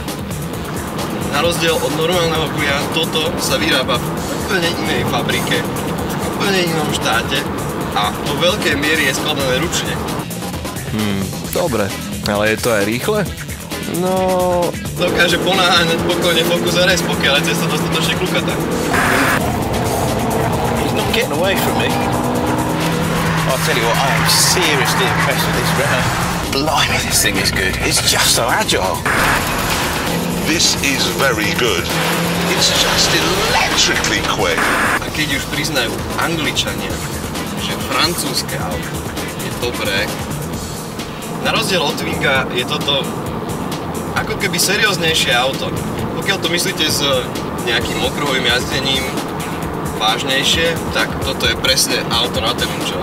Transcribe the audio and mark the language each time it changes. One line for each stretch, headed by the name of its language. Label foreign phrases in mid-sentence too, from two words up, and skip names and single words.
Slovak: Na rozdiel od normálneho Clia, toto sa vyrába v úplne inej fabrike, v úplne inom štáte a vo veľkej miery je skladané ručne. Dobre, ale je to aj rýchle? No... Dokáže ponáhať pokojne Focus RS, pokiaľ je cesta dostatočne klukatá.
English: Getting away from me. I'll tell you what, I am seriously impressed with this Renault. Blimey, this thing is good. It's just so agile. This is very good. It's just electrically quick.
Slovak: A keď už priznajú Angličania, že francúzske auto je dobré, na rozdiel od Twinga je toto ako keby serióznejšie auto. Pokiaľ to myslíte s nejakým okruhovým jazdením vážnejšie, tak toto je presne auto na ten účel.